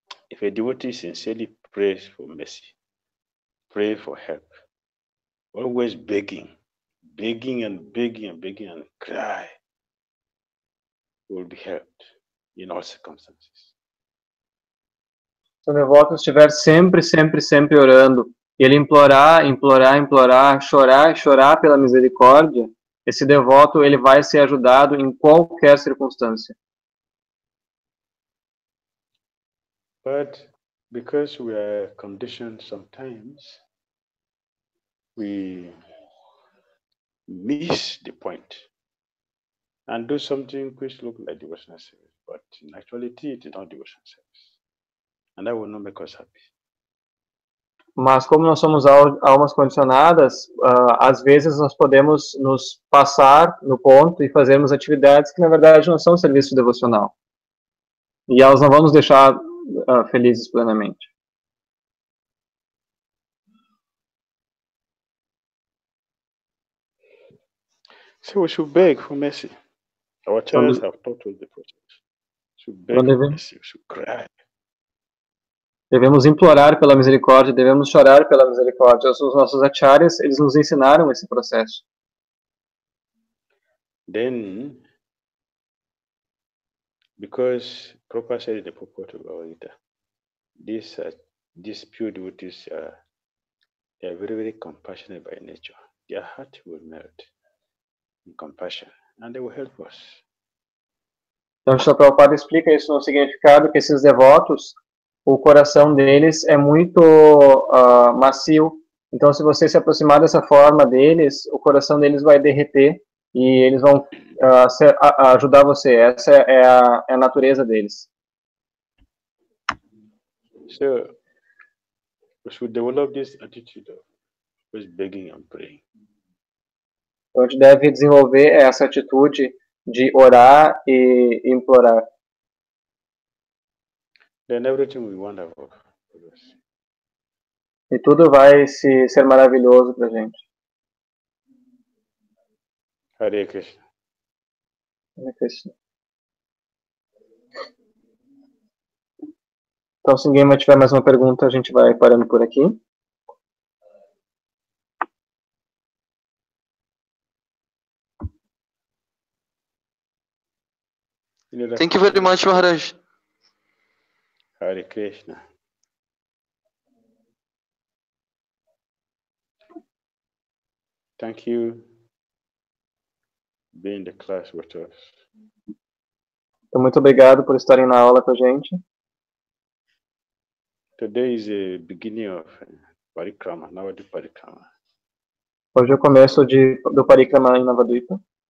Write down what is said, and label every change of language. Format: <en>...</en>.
<en>If a devotee sincerely prays for mercy, pray for help, always begging and cry, will be helped in all circumstances.</en> <pt>Se o devoto estiver sempre orando, e ele implorar, chorar pela misericórdia, esse devoto ele vai ser ajudado em qualquer circunstância.</pt> <en>But because we are conditioned sometimes, we miss the point and do something which looks like devotional service, but in actuality it is not devotional service. And that will not make us happy.</en> <pt>Mas como nós somos almas condicionadas, às vezes nós podemos nos passar no ponto e fazermos atividades que na verdade não são serviço devocional. E elas não vão nos deixar felizes plenamente.</pt> <en>So we should beg for mercy. Our acharyas have taught us the process. We should beg for mercy, we should cry.</en> <pt>Devemos implorar pela misericórdia, devemos chorar pela misericórdia. Os nossos acharyas, eles nos ensinaram esse processo.</pt> <en>Then, because Prabhupada said in the purport of Bhagavad Gita, these pure devotees they are very compassionate by nature. Their heart will melt in compassion, and they will help us.</en> <pt>Então, o Prabhupada explica isso no significado que esses devotos, o coração deles é muito macio. Então, se você se aproximar dessa forma deles, o coração deles vai derreter e eles vão ajudar você. Essa é a natureza deles.</pt> <en>So, we should develop this attitude of always begging and praying.</en> <pt>Então, a gente deve desenvolver essa atitude de orar e implorar.</pt> <en>Then everything will be wonderful for us.</en> <pt>E tudo vai ser maravilhoso pra gente.</pt> <sa>Hare Krishna. Hare Krishna.</sa> <pt>Então, se ninguém mais tiver mais uma pergunta, a gente vai parando por aqui.</pt> <en>Thank you very much, Maharaj.</en> <sa>Hare Krishna.</sa> <en>Thank you for being in the class with us.</en> <pt>Então, muito obrigado por estarem na aula com a gente.</pt> <en>Today is the beginning of Parikrama, Navadvipa Parikrama.</en> <pt>Hoje é o começo do Parikrama em Navadvipa.</pt>